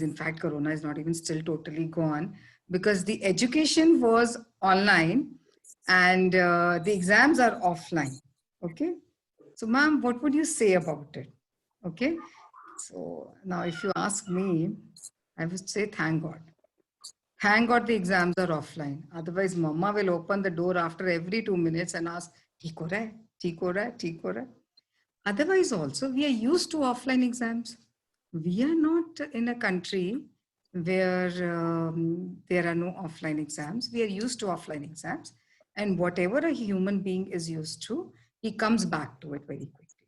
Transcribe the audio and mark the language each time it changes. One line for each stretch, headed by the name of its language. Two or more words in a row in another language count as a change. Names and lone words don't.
English: In fact, Corona is not even still totally gone, because the education was online and the exams are offline. Okay. So, ma'am, what would you say about it? Okay. So now if you ask me, I would say thank God. Thank God the exams are offline. Otherwise, mama will open the door after every 2 minutes and ask,
Hindi: "ठीक हो रहा है? ठीक हो रहा है? ठीक हो रहा है?"
English: Otherwise, also, we are used to offline exams. We are not in a country where there are no offline exams. We are used to offline exams. And whatever a human being is used to, he comes back to it very quickly.